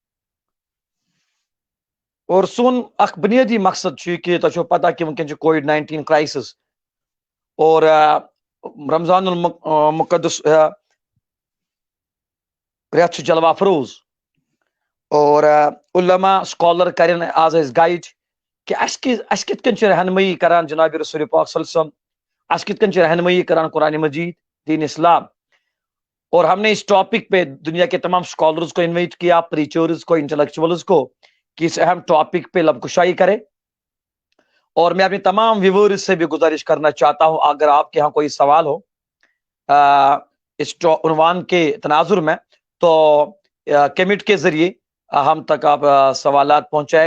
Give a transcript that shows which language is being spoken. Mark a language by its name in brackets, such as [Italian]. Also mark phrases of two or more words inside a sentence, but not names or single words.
[Kashmiri] और सुन अख बुनियादी मकसद कि तो पता कि वनकन कोविड-19 क्राइसिस और रमजान मुकद्दस रेत जलवा अफरोज और उलमा स्कॉलर करें आज गाइड कि अस कित रहनमई करान जनाब रसूल पाक [Arabic] صلى الله عليه وسلم, [Kashmiri] अस कित रहनमई करान कुरान मजीद दीन इस्लाम। [Urdu] اور ہم نے اس ٹاپک پہ دنیا کے تمام اسکالرز کو انوائٹ کیا، پریچرز کو، انٹیلیکچولز کو، کہ اس اہم ٹاپک پہ لب کشائی کرے. اور میں اپنے تمام ویورز سے بھی گزارش کرنا چاہتا ہوں، اگر آپ کے یہاں کوئی سوال ہو اس عنوان کے تناظر میں، تو کمنٹ کے ذریعے ہم تک آپ سوالات پہنچائے.